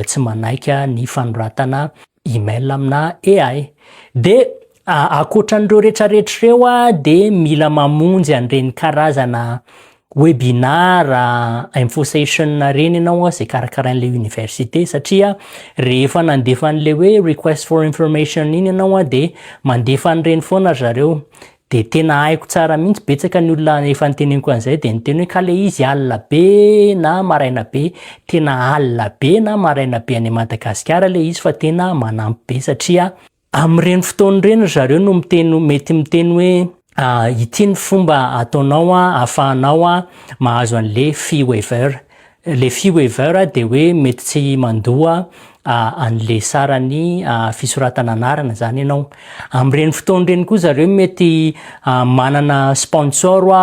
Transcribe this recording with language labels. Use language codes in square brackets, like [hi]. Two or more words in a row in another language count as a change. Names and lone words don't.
[mg] tsy manaika ny fanoratana email amina AI de akoatran'ireo rehetrarehetra reo de mila mamonjy an'ireny karazana [en] webinar info session [mg] reny ianao zay karakarain'le université satria rehefa nandefa an'le hoe [en] request for information [mg] iny ianao de mandefa an'ireny foana zareo de tena haiko tsara mihitsy betsaka ny olona efa niteneniko an'izay de niteny hoe ka le izy alina be na maraina be tena alina be na maraina be any Madagascar le izy fa tena manampy be satria am'ireny fotoana ireny zareo no mety miteny hoe ity ny fomba ataonao ahafahanao mahazo an'le [en] fee waiver [mg] le [en] fee waiver [mg] de hoe mety tsy mandoa an'le sarany fisoratana anarana zany ianao am'ireny fotoana ireny koa zareo mety manana sponsor